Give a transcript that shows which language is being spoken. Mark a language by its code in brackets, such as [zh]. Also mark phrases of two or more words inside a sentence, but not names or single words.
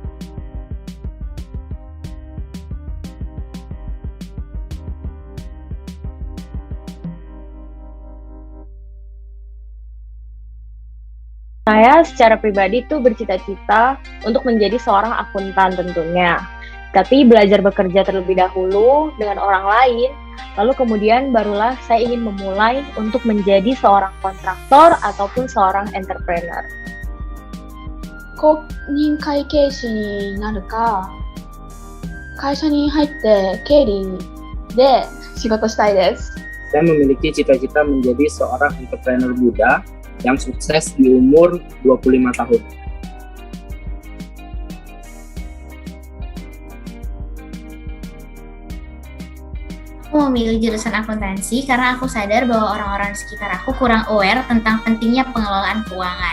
[id] Saya secara pribadi tuh bercita-cita untuk menjadi seorang akuntan tentunya. Tapi belajar bekerja terlebih dahulu dengan orang lain, lalu kemudian barulah saya ingin memulai untuk menjadi seorang kontraktor ataupun seorang entrepreneur. [ja] 公認会計士になるか、会社に入って経理で仕事したいです。 [id] Saya memiliki cita-cita menjadi seorang entrepreneur muda yang sukses di umur 25 tahun. Aku memilih jurusan akuntansi karena aku sadar bahwa orang-orang di sekitar aku kurang aware tentang pentingnya pengelolaan keuangan.